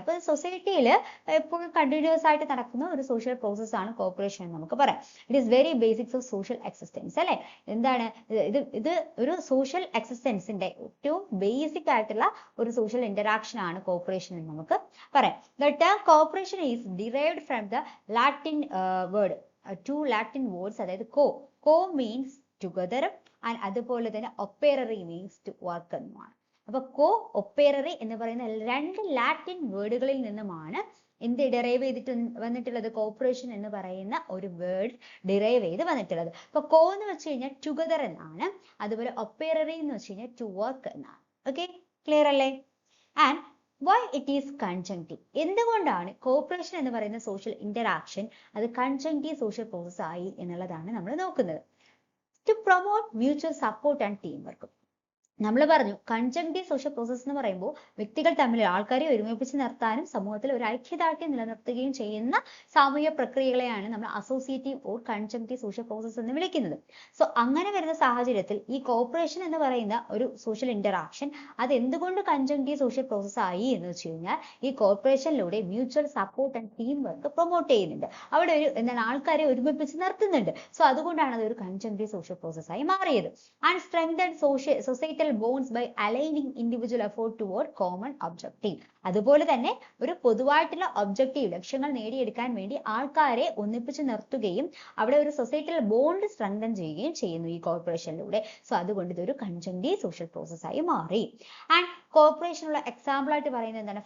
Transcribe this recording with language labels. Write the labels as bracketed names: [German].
[Malayalam] അപ്പൊ സൊസൈറ്റിയിൽ എപ്പോഴും കണ്ടിന്യൂസ് ആയിട്ട് നടക്കുന്ന ഒരു സോഷ്യൽ പ്രോസസ് ആണ് കോർപ്പറേഷൻ എന്ന് നമുക്ക് പറയാം. [English] it is very basics of social existence [Malayalam] അല്ലെ? എന്താണ് ഇത് ഒരു സോഷ്യൽ എക്സിസ്റ്റൻസിന്റെ ഏറ്റവും ബേസിക് ആയിട്ടുള്ള ഒരു സോഷ്യൽ ഇന്ററാക്ഷൻ ആണ് കോർപ്പറേഷൻ എന്ന് നമുക്ക് പറയാം. [English] The term corporation is derived from the Latin word, two Latin words, അതായത് co means together and [Malayalam] അതുപോലെ തന്നെ [English] operare means to work എന്നുമാണ്. [Malayalam] അപ്പൊ operare എന്ന് പറയുന്ന രണ്ട് ലാറ്റിൻ വേർഡുകളിൽ നിന്നുമാണ് എന്ത് ഡിറൈവ് ചെയ്തിട്ട് വന്നിട്ടുള്ളത്? കോർപ്പറേഷൻ എന്ന് പറയുന്ന ഒരു വേർഡ് ഡിറൈവ് ചെയ്ത് വന്നിട്ടുള്ളത്. അപ്പൊ കോ എന്ന് വെച്ച് കഴിഞ്ഞാൽ ടുഗദർ എന്നാണ്, അതുപോലെ ഒപ്പേററി എന്ന് വെച്ച് കഴിഞ്ഞാൽ ടു വർക്ക് എന്നാണ്. ഓക്കെ, ക്ലിയർ അല്ലേ? And [English] why it is conjunctive, [Malayalam] എന്തുകൊണ്ടാണ് കോർപ്പറേഷൻ എന്ന് പറയുന്ന സോഷ്യൽ ഇന്ററാക്ഷൻ അത് കൺജങ്ക്റ്റീവ് സോഷ്യൽ പ്രോസസ് ആയി എന്നുള്ളതാണ് നമ്മൾ നോക്കുന്നത്. [English] To promote mutual support and team work. [Malayalam] നമ്മൾ പറഞ്ഞു കൺജങ്ക്റ്റീവ് സോഷ്യൽ പ്രോസസ് എന്ന് പറയുമ്പോൾ വ്യക്തികൾ തമ്മിൽ ആൾക്കാരെ ഒരുമിപ്പിച്ച് നിർത്താനും സമൂഹത്തിൽ ഒരു ഐക്യദാർഢ്യം നിലനിർത്തുകയും ചെയ്യുന്ന സാമൂഹിക പ്രക്രിയകളെയാണ് നമ്മൾ അസോസിയേറ്റീവ് ഓർ കൺജങ്ക്റ്റീവ് സോഷ്യൽ പ്രോസസ് എന്ന് വിളിക്കുന്നത്. സോ അങ്ങനെ വരുന്ന സാഹചര്യത്തിൽ ഈ കോർപ്പറേഷൻ എന്ന് പറയുന്ന ഒരു സോഷ്യൽ ഇന്ററാക്ഷൻ അത് എന്തുകൊണ്ട് കൺജങ്ക്റ്റീവ് സോഷ്യൽ പ്രോസസ് ആയി എന്ന് വെച്ച് കഴിഞ്ഞാൽ ഈ കോർപ്പറേഷനിലൂടെ mutual support and team work promote ചെയ്യുന്നുണ്ട്. അവിടെ ഒരു എന്താണ് ആൾക്കാരെ ഒരുമിപ്പിച്ച് നിർത്തുന്നുണ്ട്. സോ അതുകൊണ്ടാണ് അത് ഒരു കൺജങ്ക്റ്റീവ് സോഷ്യൽ പ്രോസസ് ആയി മാറിയത്. [English] And strengthen societal bonds by aligning individual effort toward common objective. [Malayalam] അതുപോലെ തന്നെ ഒരു പൊതുവായിട്ടുള്ള ഒബ്ജക്റ്റീവ് ലക്ഷ്യങ്ങൾ നേടിയെടുക്കാൻ വേണ്ടി ആൾക്കാരെ ഒന്നിപ്പിച്ച് നിർത്തുകയും അവിടെ ഒരു സൊസൈറ്റൽ ബോണ്ട് സ്ട്രെങ്തൻ ചെയ്യുകയും ചെയ്യുന്നു ഈ കോർപ്പറേഷനിലൂടെ. സോ അതുകൊണ്ട് ഇതൊരു കൺജങ്ക്റ്റീവ് സോഷ്യൽ പ്രോസസ് ആയി മാറി. ആൻഡ് കോർപ്പറേഷനുള്ള എക്സാമ്പിൾ ആയിട്ട് പറയുന്നത് എന്താണ്?